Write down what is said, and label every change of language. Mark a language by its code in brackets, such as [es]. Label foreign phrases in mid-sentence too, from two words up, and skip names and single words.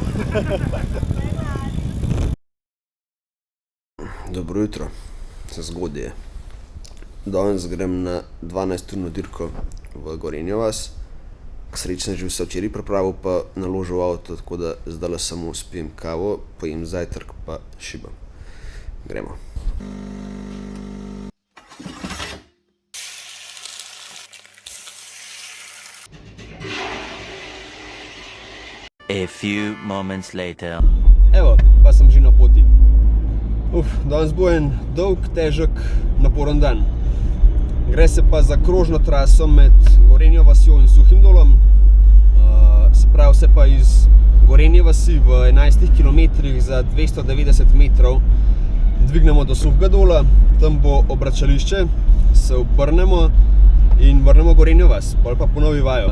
[sl] Dobro jutro, se zgodje. Danes grem na 12-urno dirko v Gorenjo vas. K sreči sem že vse včeraj pripravil pa naložil v avto, tako da zdajle samo spijem kavo, pojem zajtrk pa šibam. Gremo. [en] A few moments later. [sl] Evo, pa sem že na poti. Danes bo en dolg, težek, naporen dan. Gre se pa za krožno traso med Gorenjo vasjo in Suhim dolom. Se pravi, se pa iz Gorenje vasi v 11 km za 290 metrov dvignemo do Suhega dola, tam bo obračališče, se obrnemo in vrnemo Gorenjo vas, pol pa ponovi vajo.